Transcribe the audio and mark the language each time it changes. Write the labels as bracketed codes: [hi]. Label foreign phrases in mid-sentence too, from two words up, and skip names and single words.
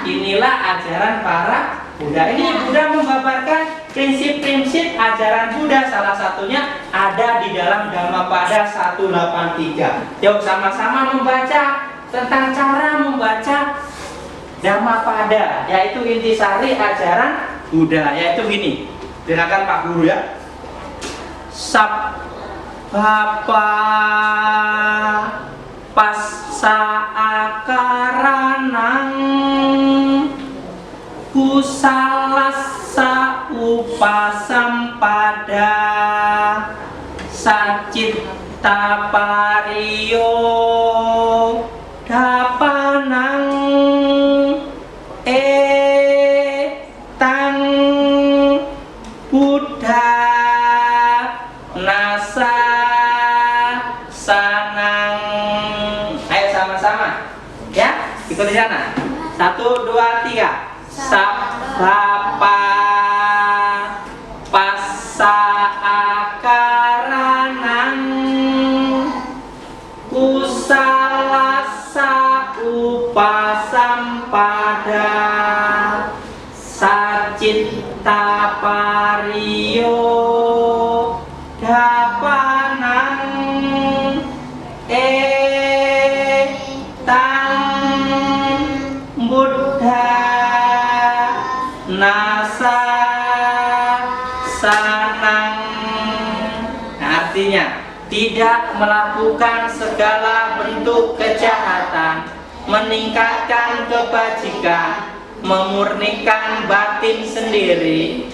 [id] Inilah ajaran para Buddha. Ini Buddha membabarkan prinsip-prinsip ajaran Buddha. Salah satunya ada di dalam Dhammapada 183. Yuk sama-sama membaca tentang cara membaca Dhammapada, yaitu intisari ajaran Buddha, yaitu gini. Silakan Pak Guru ya. [pi] Sabapa passa akaranang kusalasa upasampada sacitta pariyo dapanang etang Buddha nasa sanang. Ayo sama-sama ya, ikut di sana. 1, 2, 3. Sabapa Bapa pasa akaranang kusalasa upasampada sacita pariyo dapanang tang Buddha nasa sanang. [id] Nah, artinya tidak melakukan segala bentuk kejahatan, meningkatkan kebajikan, memurnikan batin sendiri.